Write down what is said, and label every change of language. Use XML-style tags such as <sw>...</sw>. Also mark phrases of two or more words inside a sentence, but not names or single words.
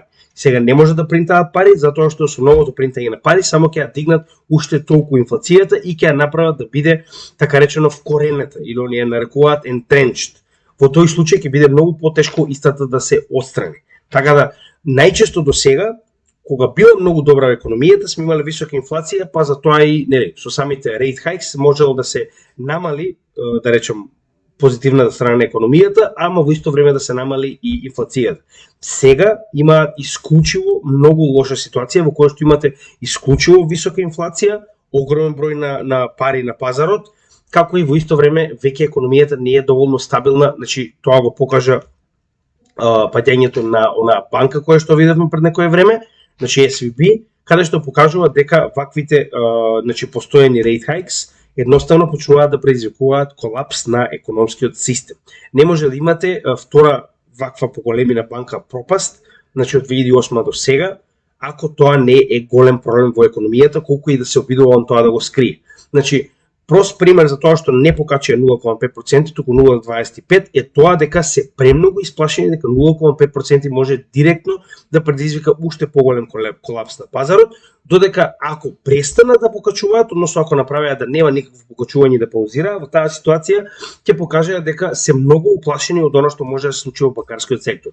<mk>Сега не може да принтаат пари, затоа што со новото принтање на пари само ќе ја дигнат уште толку инфлацијата и ќе ја направат да биде, така речено, вкоренета, или оние нарекуваат entrenched. Во тој случај ќе биде многу потешко истата да се отстрани. Така да, најчесто до сега, кога била многу добра економијата, сме имале висока инфлација, па затоа и со самите</mk> <en>rate hikes</en> <mk>можело да се намали, да речем, позитивната страна на економијата, ама во исто време да се намали и инфлацијата. Сега има исклучиво многу лоша ситуација во која што имате исклучиво висока инфлација, огромен број на пари на пазарот, како и во исто време веќе економијата не е доволно стабилна, значи тоа го покажа паѓањето на онаа банка која што видевме пред некое време, значи SVB, каде што покажува дека ваквите постојани</mk> <en>rate hikes</en> <mk>едноставно почнуваат да предизвикуваат колапс на економскиот систем. Не може да имате втора ваква поголемина банка пропаст, значи од 2008 до сега, ако тоа не е голем проблем во економијата, колку и да се обидува он тоа да го скрие. Значи, прост пример за тоа што не покачува 0,5%, туку 0,25% е тоа дека се премногу исплашени дека 0,5% може директно да предизвика уште поголем колапс на пазарот, додека ако престанат да покачуваат, односно ако направеа да нема никакво покачување да паузира, во таа ситуација ќе покажа дека се многу уплашени од она што може да се случи во банкарскиот сектор.</mk>